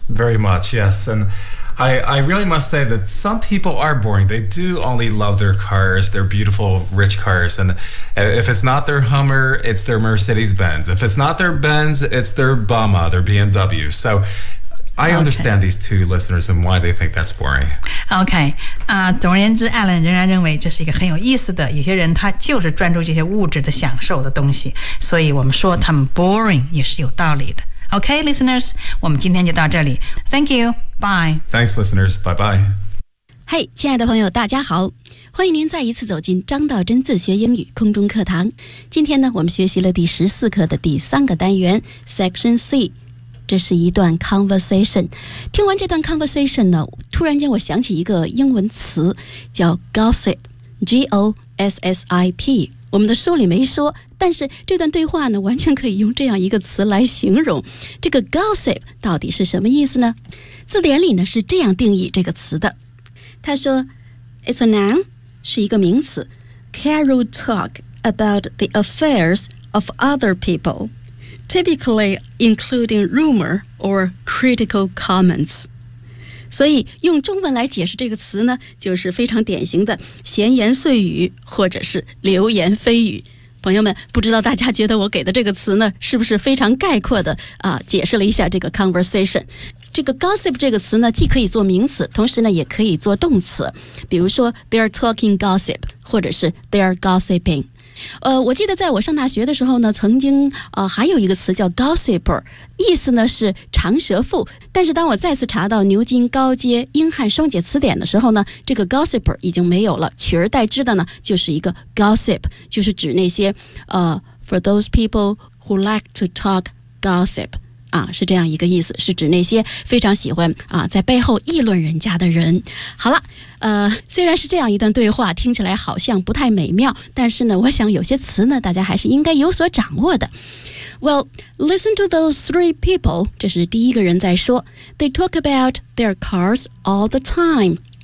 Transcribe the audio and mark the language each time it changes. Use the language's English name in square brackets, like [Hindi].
[English] Very much, yes, andI really must say that some people are boring. They do only love their cars, their beautiful, rich cars. And if it's not their Hummer, it's their Mercedes-Benz. If it's not their Benz, it's their Bama, their BMW. So I understand these two listeners and why they think that's boring. Okay. [Chinese] 总而言之 ，Alan 仍然认为这是一个很有意思的。有些人他就是专注这些物质的享受的东西，所以我们说他们 boring 也是有道理的。 [English] Okay, listeners, [Chinese] 我们今天就到这里。 [English] Thank you. Bye. Thanks, listeners. Bye-bye. [Chinese] Hey, 亲爱的朋友，大家好。欢迎您再一次走进张道真自学英语空中课堂。今天呢，我们学习了第十四课的第三个单元 ,Section C。这是一段 conversation。听完这段 conversation 呢，突然间我想起一个英文词叫 gossip, G-O-S-S-I-P。我们的书里没说，但是这段对话呢，完全可以用这样一个词来形容。这个 gossip 到底是什么意思呢？字典里呢是这样定义这个词的。他说 ， [English] It's a noun， [Chinese] 是一个名词。 [English] Carol talk about the affairs of other people， typically including rumor or critical comments。 [Chinese] 所以用中文来解释这个词呢，就是非常典型的闲言碎语或者是流言蜚语。朋友们，不知道大家觉得我给的这个词呢，是不是非常概括的啊，解释了一下这个 conversation。这个 gossip 这个词呢，既可以做名词，同时呢也可以做动词。比如说 [English] they are talking gossip， [Chinese] 或者是 [English] they are gossiping。 [Chinese] 我记得在我上大学的时候呢，曾经还有一个词叫 gossiper， 意思呢是长舌妇。但是当我再次查到牛津高阶英汉双解词典的时候呢，这个 gossiper 已经没有了，取而代之的呢就是一个 gossip， 就是指那些 [English] for those people who like to talk gossip [Chinese] 啊，是这样一个意思，是指那些非常喜欢啊在背后议论人家的人。好了。虽然是这样一段对话，听起来好像不太美妙，但是呢，我想有些词呢，大家还是应该有所掌握的。 [English] Well, listen to those three people. [Chinese] 这是第一个人在说。 [English] They talk about their cars all the time.